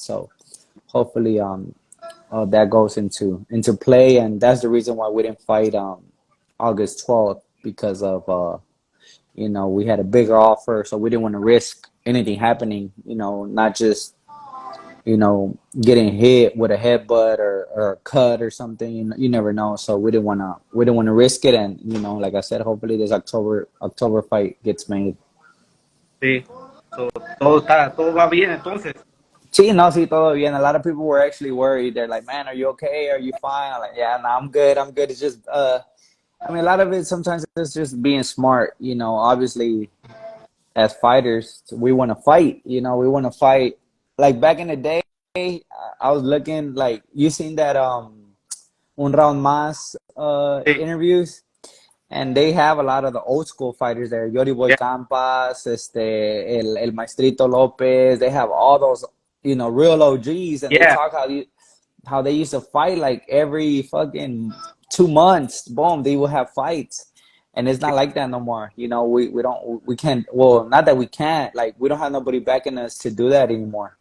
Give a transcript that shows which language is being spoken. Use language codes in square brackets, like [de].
[en] So hopefully that goes into play, and that's the reason why we didn't fight August 12th because of we had a bigger offer, so we didn't want to risk anything happening. Not just getting hit with a headbutt or a cut or something. You never know. So we didn't want to risk it. And like I said, hopefully this October fight gets made. [es] Sí. So, todo va bien entonces. Sí, no, sí, todo bien. [en] A lot of people were actually worried. They're like, "Man, are you okay? Are you fine?" I'm like, "Yeah, no, I'm good. I'm good." It's just, I mean, a lot of it sometimes it's just being smart. Obviously, as fighters, we want to fight. We want to fight. Like back in the day, I was looking like you seen that Un Round Mas [es] Sí. [en] interviews, and they have a lot of the old school fighters there. Yori Boy Yeah. [es] Campas, el Maestrito Lopez. [en] They have all those real OGs, and they Yeah. talk how they used to fight like every fucking 2 months. Boom, they will have fights. And it's not like that no more. We can't. Well, not that we can't. Like we don't have nobody backing us to do that anymore.